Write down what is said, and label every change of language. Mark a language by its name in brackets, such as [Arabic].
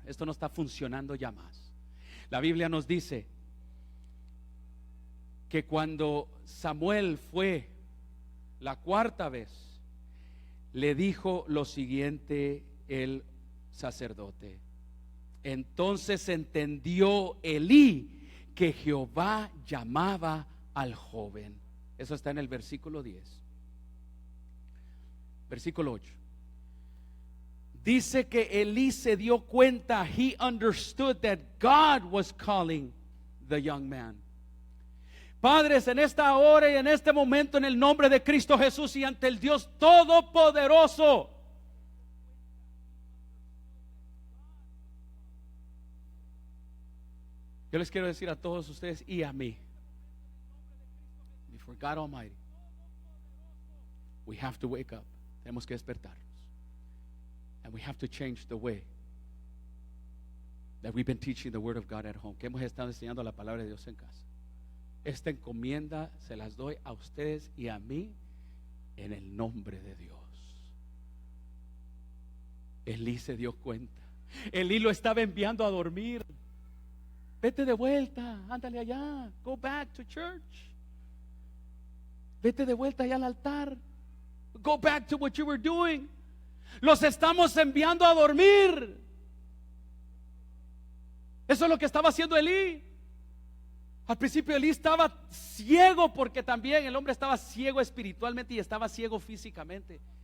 [Spanish] Esto no está funcionando ya más. La Biblia nos dice que cuando Samuel fue la cuarta vez, le dijo lo siguiente el sacerdote: entonces entendió Elí que Jehová llamaba al joven. Eso está en el versículo 10. Versículo 8. Dice que Elí se dio cuenta, [English] he understood that God was calling the young man. [Spanish] Padres, en esta hora y en este momento, en el nombre de Cristo Jesús y ante el Dios Todopoderoso, yo les quiero decir a todos ustedes y a mí, [English] before God Almighty, we have to wake up. [Spanish] Tenemos que despertarnos. [English] And we have to change the way that we've been teaching the Word of God at home. [Spanish] Que hemos estado enseñando la palabra de Dios en casa. Esta encomienda se las doy a ustedes y a mí en el nombre de Dios. Elí se dio cuenta. Elí lo estaba enviando a dormir. Vete de vuelta, ándale allá. [English] Go back to church. [Spanish] Vete de vuelta allá al altar. [English] Go back to what you were doing. [Spanish] Los estamos enviando a dormir. Eso es lo que estaba haciendo Elí. Al principio Elí estaba ciego, porque también el hombre estaba ciego espiritualmente y estaba ciego físicamente.